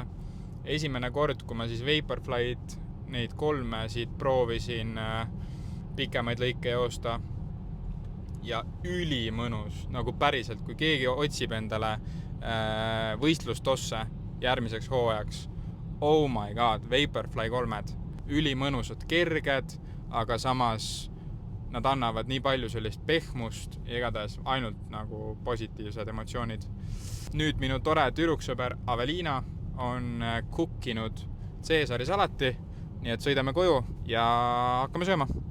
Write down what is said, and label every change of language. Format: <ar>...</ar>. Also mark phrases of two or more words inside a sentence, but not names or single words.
<et>Esimene kord, kui ma siis Vaporfly'd neid 3 siit proovisin pikemaid lõike joosta ja ülimõnus, nagu päriselt, kui keegi otsib endale võistlustosse järgmiseks hooajaks.</et> <en>Oh my god,</en> <et>Vaporfly 3-d. Ülimõnusad, kerged, aga samas nad annavad nii palju sellist pehmust ja igatahes ainult nagu positiivsed emotsioonid. Nüüd minu tore tüdruksõber Avelina on kukkinud Caesari salati, nii et sõidame koju ja hakkame sööma.</et>